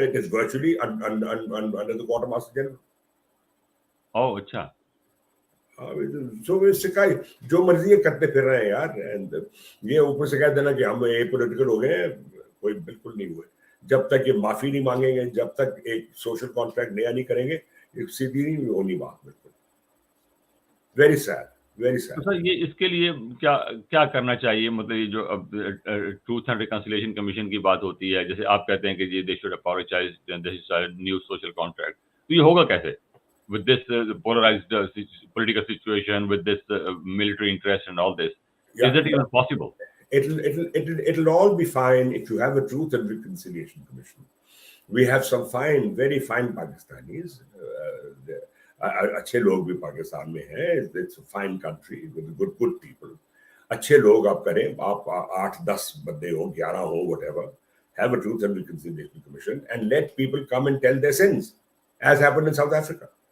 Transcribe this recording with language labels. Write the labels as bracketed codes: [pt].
[en] It is virtually under the Quartermaster General. [hi] Oh, अच्छा. So सिखाई जो मर्जी करते फिर रहे हैं यार, एंड ये ऊपर से कह देना कि हम ये पॉलिटिकल हो गए, कोई बिल्कुल नहीं हुए. जब तक ये माफी नहीं मांगेंगे, जब तक एक सोशल कॉन्ट्रैक्ट नया नहीं करेंगे, एक सीधी नहीं होनी बात. बिल्कुल very sad, very sad. Sir ये इसके लिए क्या क्या करना चाहिए? मतलब ये जो अब ट्रूथ एंड रिकंसिलिएशन कमीशन की बात होती है, जैसे आप कहते हैं कि ये [en] they should apologise, this is new social contract, [hi] तो ये होगा कैसे? [en] With this polarized political situation, with this military interest and all this, is it even possible? It'll all be fine if you have a Truth and Reconciliation Commission. We have some very fine Pakistanis. [hi] अच्छे लोग भी पाकिस्तान में हैं. [en] It's a fine country with good people. [hi] अच्छे लोग आप करें, आप 8-10 बंदे हो, 11 हो, whatever. [en] Have a Truth and Reconciliation Commission and let people come and tell their sins, as happened in South Africa.